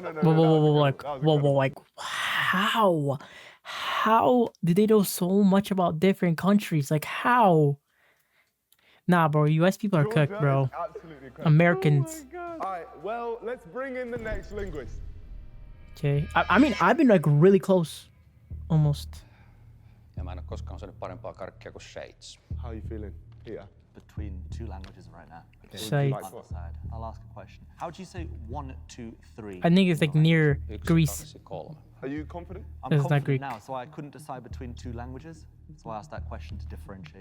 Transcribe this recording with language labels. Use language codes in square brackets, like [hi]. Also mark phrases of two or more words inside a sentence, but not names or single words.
[en] Whoa, like, how did they know so much about different countries? Like, how? Nah, bro, US people are cooked, Georgia bro. is absolutely incredible. Americans. All right, well, let's bring in the next linguist. Okay. I mean, I've been like really close. Almost. [fi] Ja mä en ole koskaan saanut parempaa karkkia kuin Shades. [en] How are you feeling here? Between 2 languages right now. Okay. Shades. I'll decide. I'll ask a question. How would you say 1, 2, 3? I think it's like near Greece. 1, 2, 3. Are you confident? I'm It's not confident Greek. now, so I couldn't decide between 2 languages. So I asked that question to differentiate.